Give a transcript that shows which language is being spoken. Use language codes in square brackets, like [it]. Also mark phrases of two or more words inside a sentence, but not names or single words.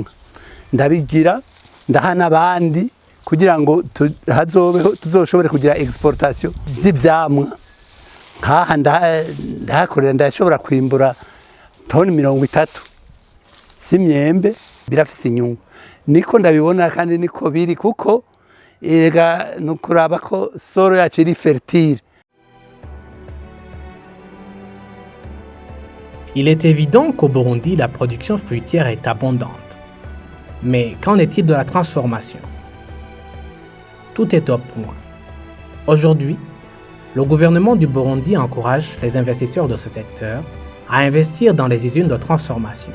[rn] Ndabigira ndahana abandi kugira ngo hazobeho tuzoshobore kugira exportation z'ivyamwa. Nkaha ndahakorera ndashobora kwimbura toni 30 z'imyembe birafise inyungu. Niko ndabibona kandi niko biri kuko ega nukuraba ko soro yacu iri fertile. [fr] Il est évident qu'au Burundi, la production fruitière est abondante. Mais qu'en est-il de la transformation? Tout est au point. Aujourd'hui, le gouvernement du Burundi encourage les investisseurs de ce secteur à investir dans les usines de transformation.